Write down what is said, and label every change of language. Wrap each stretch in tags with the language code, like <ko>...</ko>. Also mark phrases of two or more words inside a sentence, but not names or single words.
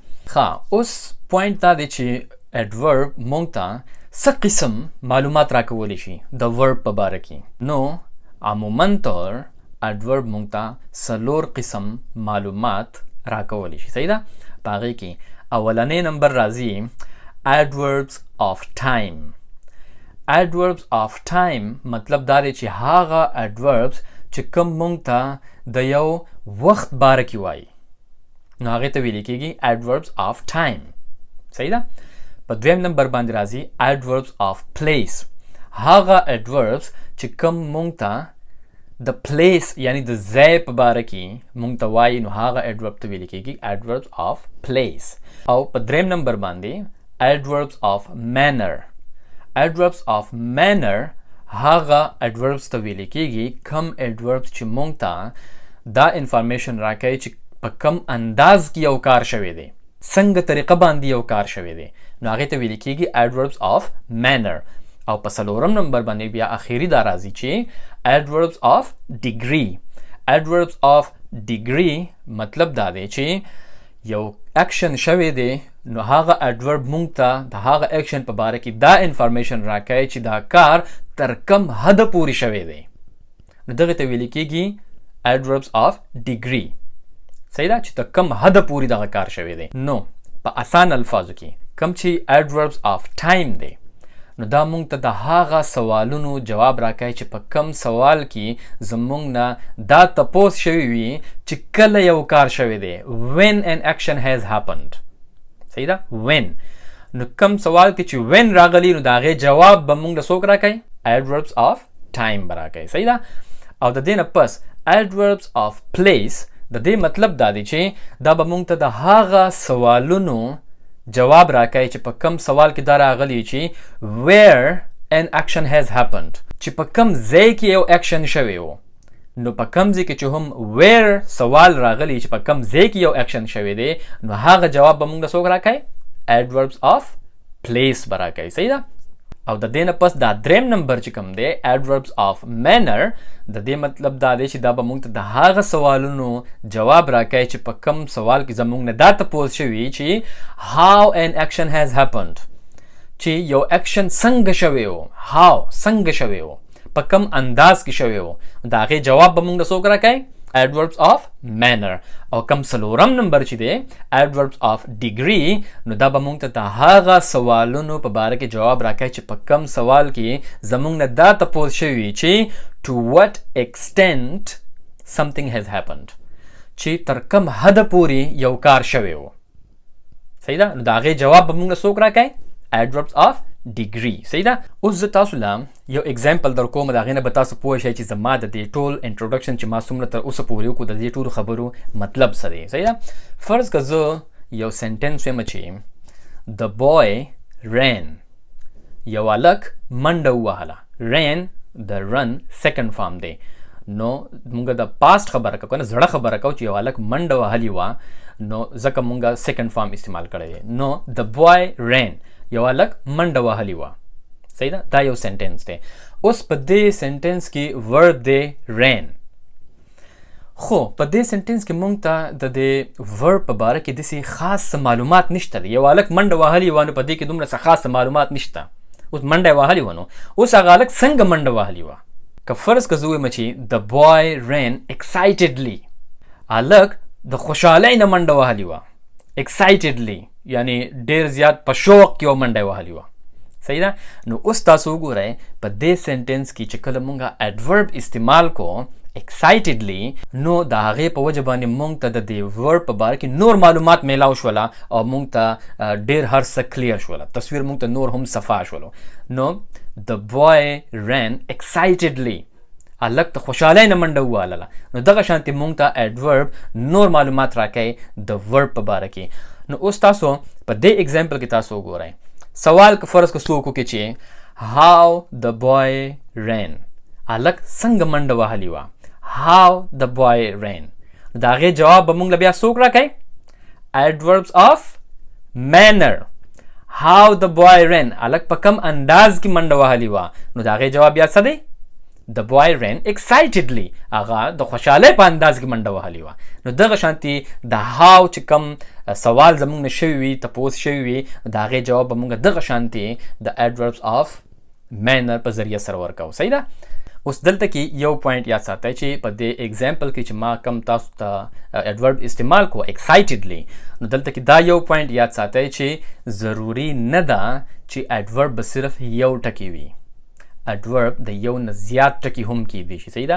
<ps>ښه اوس پوینټ دا دی چې adverb مونږ ته څه قسم معلومات راکولی شي د verb په باره کې. نو عموما طور adverb مونږ ته څلور قسم معلومات راکولی شي. صحیح ده؟ په هغې کې اولنی نمبر راځي</ps> <en>adverbs of time. adverbs of time</en> <ps>مطلب دا دی چې هغه adverbs چې کوم مونږ ته د یو وخت باره کې وایي نو هغې ته ویلی کېږي</ps> <en>adverbs of time.</en> <ps>صحیح ده؟ په دویم نمبر باندې راځي</ps> <en>adverbs of place.</en> <ps>هغه adverbs چې کوم مونږ ته د پلیس یعنی د ځای په باره کې مونږ ته وایي نو هغه adverb ته ویل کېږي</ps> <en>adverbs of place.</en> <ps>او په دریم نمبر باندې</ps> <en>adverbs of manner. adverbs of manner</en> <ps>هغه adverbs ته ویل کېږي کم adverbs چې مونږ ته دا انفارمیشن راکوي چې په کم انداز کې یو کار شوی دی، څنګه طریقه باندې یو کار شوی دی، نو هغې ته ویل کېږي</ps> <en>adverbs of manner.</en> <ps>او په څلورم نمبر باندې بیا اخیری دا راځي چې</ps> <en>adverbs of degree. adverbs of degree</en> <ps>مطلب دا دی چې یو اکشن شوی دی نو هغه adverb مونږ ته د هغه اکشن په باره کې دا انفارمیشن راکوي چې دا کار تر کم حد پورې شوی دی، نو دغه ته ویل کېږي</ps> <en>adverbs of degree.</en> <ps>صحیح ده چې تر کم حد پورې دغه کار شوی دی. نو په اسان الفاظو کې کم چې</ps> <en>adverbs of time</en> <ps>دی نو دا مونږ ته د هغه سوالونو جواب راکوي چې په کم سوال کې زمونږ نه دا تپوس شوی وي چې کله یو کار شوی دی،</ps> <en>when an action has happened.</en> <ps>صحیح ده when. نو کم سوال کې چې when راغلی نو د هغې جواب به مونږ له څوک راکوي</ps> <en>adverbs of time</en> <ps>به راکوي. صحیح ده. او د دې نه پس</ps> <en>adverbs of place</en> <ps>د دې مطلب دا دی چې دا به مونږ ته د هغه سوالونو جواب راکوي چې په کم سوال کې دا راغلی چې</ps> <en>where an action has happened،</en> <ps>چې په کم ځای کې یو اکشن شوی و. نو په کم ځای کې چې هم where سوال راغلی چې په کم ځای کې یو اکشن شوی دی نو هغه جواب به موږ له څوک راکوي</ps> <en>adverbs of place</en> <ps>به راکوي. صحیح ده. او د دې نه پس دا دریم نمبر چې کوم دی</ps> <en>adverbs of manner</en> <ps>د دې مطلب دا دی چې دا به موږ ته د هغه سوالونو جواب راکوي چې په کم سوال کې زموږ نه دا تپوس شوي چې</ps> <en>how an action has happened،</en> <ps>چې یو اکشن څنګه شوی و، how څنګه شوی و، په کم انداز کې شوی و، د هغې جواب به موږ له څوک راکوي</ps> <en>adverbs of manner.</en> <ps>او کم څلورم نمبر چې دی</ps> <en>adverbs of degree</en> <ps>نو دا به موږ ته د هغه سوالونو په باره کې جواب راکوي چې په کم سوال کې زموږ نه دا تپوس شوي چې</ps> <en>to what extent something has happened،</en> <ps>چې تر کم حد پورې یو کار شوی و. صحیح ده. نو د هغې جواب به موږ له څوک راکوي</ps> <en>adverbs of degree.</en> <ps>صحیح ده. اوس زه تاسو له یو اگزامپل در کوم، د هغې نه به تاسو پوه شئ چې زما د دې ټول انټروډکشن چې ما څومره تر اوسه پورې وکړو د دې ټولو خبرو مطلب څه دی. صحیح ده. فرض که زه یو سنټنس وایم چې</ps> <en>the boy ran،</en> <ps>یو هلک منډه ووهله. ran د run</ps> <en>second form</en> <ps>دی. نو مونږ د پاست خبره کوو که نه زړه خبره کوو چې یو هلک منډه وهلې وه نو ځکه مونږ</ps> <en>second form</en> <ps>استعمال کړی دی.</ps> <en>نو the boy ran،</en> <ps>یو هلک منډه وهلې وه. صحیح ده. دا یو سنټنس دی. اوس په دې سنټنس کې ورب دی ran، خو په دې سنټنس کې مونږ ته د دې ورب په باره کې داسې خاص معلومات نشته دی. یو هلک منډه وهلې وه نو په دې کې دومره څه خاص معلومات نشته. اوس منډه وهلې وه نو اوس هغه هلک څنګه منډه وهلې وه. که فرض که زه ووایم چې</ps> <en>the boy ran excitedly،</en> <ps>هلک د خوشحالۍ نه منډه وهلې وه. excitedly یعنی ډیر زیات په شوق کې منډه وهلې وه. صحیح ده. نو اوس تاسو وګورئ په دې سنټنس کې چې کله مونږ adverb استعمال کو excitedly نو د هغې په وجه باندې مونږ ته د دې ورب په باره کې نور معلومات میلاو شوله او مونږ ته ډیر هر څه کلیر شوله، تصویر مونږ ته نور هم صفا شولو.</ps> <en>نو the boy ran excitedly،</en> <ps>هلک ته خوشحالۍ نه منډه ووهلله. نو دغه شانتې مونږ ته adverb نور معلومات راکوي د ورب په باره کې. نو اوس تاسو په دې اگزامپل کې تاسو وګورئ. سوال که فرض که څوک وکړي چې</ps> <en>how the boy ran،</en> <ps>هلک څنګه منډه وهلې وه.</ps> <en>how the boy ran،</en> <ps>د هغې جواب به موږ له بیا څوک راکوي</ps> <en>adverbs of manner. how the boy ran،</en> <ps>هلک په کم انداز کې منډه وهلې وه نو د هغې جواب بیا څه دی</ps> <en>the boy ran excitedly،</en> <ps>هغه د خوشحالۍ په انداز کې منډه وهلې وه. نو دغه شانتي د how چې کم سوال زموږ نه شوي وي تپوس شوي وي د هغې جواب به موږ دغه شانتي د</ps> <en>adverbs of manner</en> <ps>په ذریعه سره ورکوو. صحیح ده. اوس دلته کې یو پوینټ یاد ساتئ چې په دې اگزامپل کې چې ما کم تاسو ته adverb استعمال کو excitedly نو دلته کې دا یو پوینټ یاد ساتئ چې ضروري نه ده چې adverb به صرف یو ټکی وي. adverb د یو نه زیات ټکي هم کیدی شي. صحیح ده.</ps>